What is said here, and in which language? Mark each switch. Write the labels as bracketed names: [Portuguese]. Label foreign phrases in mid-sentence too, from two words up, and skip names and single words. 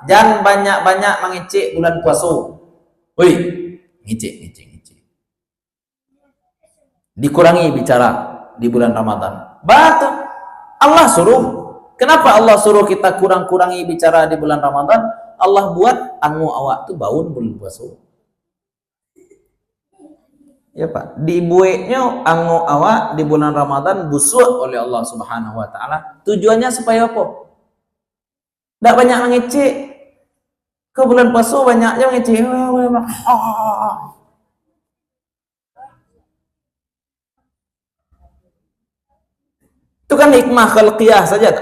[Indonesian] Jangan banyak-banyak mengecek bulan puasa. Woi, ngecek. Dikurangi bicara di bulan Ramadan. Betul. Allah suruh. Kenapa Allah suruh kita kurangi bicara di bulan Ramadan? [Minangkabau] Allah buat angu awak tu baun bulan puasa. [Indonesian] Ya Pak, [Minangkabau] dibueknya ango awak [Indonesian] di bulan Ramadan busuk oleh Allah [Arabic] Subhanahu wa taala. [Indonesian] Tujuannya supaya apa? Tidak banyak mengecek. Ke bulan puasa banyaknya mengecek. Itu kan [Arabic] hikmah khalqiyah [Indonesian] saja.